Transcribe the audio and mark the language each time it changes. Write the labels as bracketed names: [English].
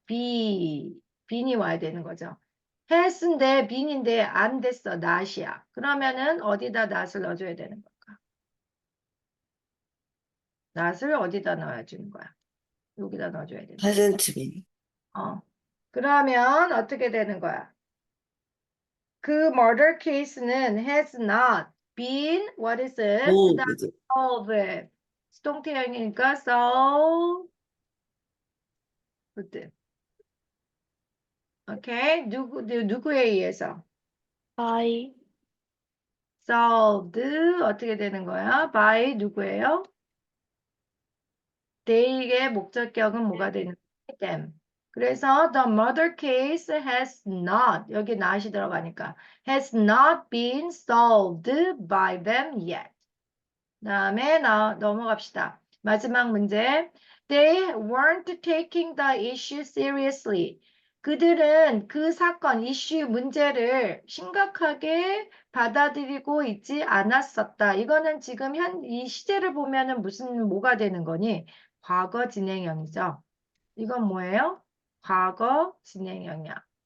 [Korean] bean이 와야 되는 거죠. has인데 bean인데 안 됐어. not이야. 그러면은 어디다 not을 넣어줘야 되는 걸까? not을 어디다 넣어주는 거야? 여기다 넣어줘야 되는 거야. [English] hasn't been, [Korean] 그러면 어떻게 되는 거야? [English] 그 murder case는 has not been, what is it? [Korean] 그 다음 [English] solved, solved. [Korean] 수동태형이니까 solved. 오케이? 누구에 의해서? [English] by [Korean] solved. 어떻게 되는 거야? by 누구예요? they의 목적격은 뭐가 되는 거야? [English] them. 그래서 the murder case has not, [Korean] 여기 not이 들어가니까 [English] has not been solved by them yet. [Korean] 다음에 넘어갑시다. 마지막 문제. [English] They weren't taking the issue seriously. [Korean] 그들은 그 사건, 이슈, 문제를 심각하게 받아들이고 있지 않았었다. 이거는 지금 이 시제를 보면은 뭐가 되는 거니? 과거 진행형이죠. 이건 뭐예요? 과거 진행형이야.